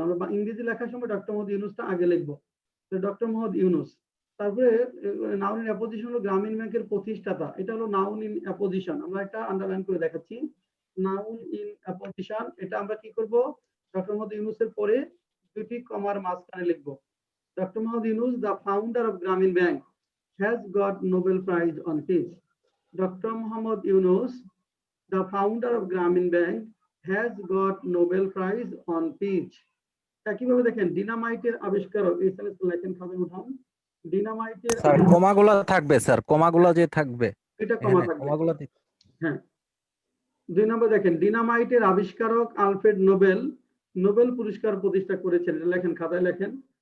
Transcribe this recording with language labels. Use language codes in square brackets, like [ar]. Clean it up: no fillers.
[bn] আমরা ইংরেজি লেখার সময় ডক্টর মোহাম্মদ ইউনূসটা আগে লিখবো, ডক্টর মোহাম্মদ ইউনূস। তারপরে নাউন ইন অ্যাপোজিশন হলো গ্রামীণ ব্যাংকের প্রতিষ্ঠাতা, এটা হলো নাউন ইন অ্যাপোজিশন। আমরা একটা আন্ডারলাইন করে দেখাচ্ছি, নাউন ইন অ্যাপোজিশন। এটা আমরা কি করব? ডক্টর মোহাম্মদ ইউনূসের পরে 2টি কমার মাঝখানে লিখবো। [en] Dr. Mohammad Yunus, the founder of Grameen Bank, has got Nobel Prize on Peace. Dr. Mohammad Yunus, the founder of Grameen Bank, has got Nobel Prize on Peace. [bn] একইভাবে দেখেন, ডিনামাইটের আবিষ্কারক, এই সেন্টেন্স লেখেন, খাতায় উঠান। ডিনামাইটের স্যার কমাগুলো থাকবে, স্যার কমাগুলো যে থাকবে, এটা কমা থাকবে। কমাগুলো হ্যাঁ। 2 নম্বর দেখেন, ডিনামাইটের আবিষ্কারক আলফ্রেড নোবেল নোবেল পুরস্কার প্রতিষ্ঠা করেছেন। এটা লেখেন, খাতায় লেখেন।